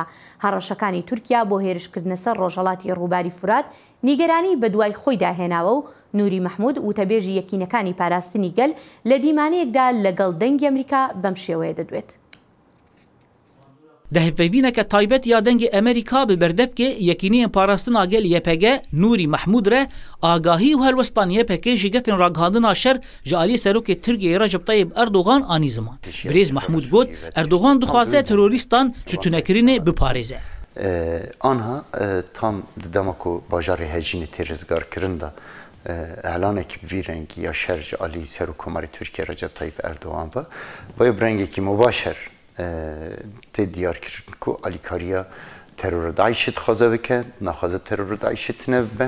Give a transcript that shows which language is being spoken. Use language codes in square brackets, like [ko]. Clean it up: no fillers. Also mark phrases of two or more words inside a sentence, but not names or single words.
[ckb] هەڕەشەکانی تورکیا بۆ هێرشکردنە سەر ڕۆژهەڵاتی ڕووباری فورات نیگەرانی بە دوای خۆیدا هێناوە و نوری مەحموود وتەبێژی یەکینەکانی پاراستنی گەل لە دیمانەیەکدا لەگەڵ دەنگی ئەمریکا بەم شێوەیە دەدوێت. [ku] دهفەڤینەکە تایبەت یا دەنگی ئەمریکا bi berdevkê yekîniyên parastina gel YPG Nûrî Mehmûd re agahî û helwestan YPG ji gefên ragihandina şer ji aliyê Serokê Tirkiyeyê Recep Tayyip Erdogan anî ziman. Birêz Mehmûd got Erdogan dixwaze terorîstan ji tunekirinê biparêze. Anha tam di dema ku bajarê hejînê tê rizgarkirin da elanekî bi vî rengî ya şer ji alî Serokkomarê Tirkiye Recep Tayyip Erdogan be baye bi rengekî mubaşer tê diyarkirin ku alîkariya terora Daişê dixwaze bike, naxwaze terora Daişê tune bibe.